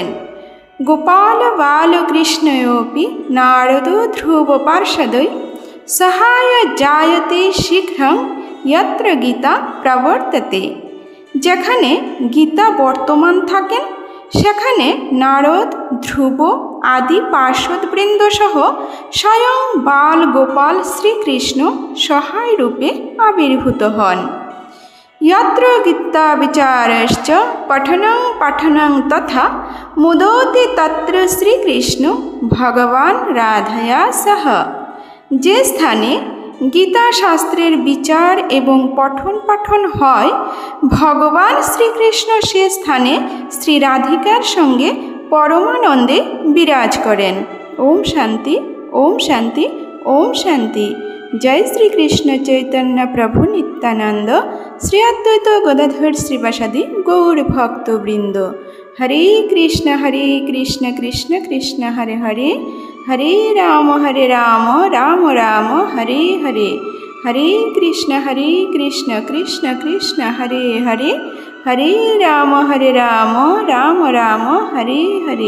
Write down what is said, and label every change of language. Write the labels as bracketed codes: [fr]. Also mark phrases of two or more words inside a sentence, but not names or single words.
[sa] গোপাল বালকৃষ্ণয়োপি নারদ ধ্রুব পার্ষদৈ সহায় জায়তে শীঘ্রং যত্র গীতা প্রবর্ততে। [bn] যেখানে গীতা বর্তমান থাকেন সেখানে নারদ ধ্রুব আদি পার্ষদবৃন্দ সহ স্বয়ং বাল গোপাল শ্রীকৃষ্ণ সহায় রূপে আবির্ভূত হন। [sa] यत्र गीता विचारश्च पठनं पठनं तथा मुदोति तत्र श्रीकृष्ण भगवान राधया सह। [bn] যে স্থানে গীতা শাস্ত্রের বিচার এবং পঠন পাঠন হয় ভগবান শ্রীকৃষ্ণ সে স্থানে শ্রী রাধিকার সঙ্গে পরমানন্দে বিরাজ করেন। [sa] ওম শান্তি, ওম শান্তি, ওম শান্তি। जय श्री कृष्ण चैतन्य प्रभु नित्यानंद श्री अद्वैत गदाधर श्रीवासादि गौर भक्तवृंद। हरे कृष्ण कृष्ण कृष्ण हरे हरे, हरे राम राम राम हरे हरे, हरे कृष्ण कृष्ण कृष्ण हरे हरे, हरे राम राम राम हरे हरे।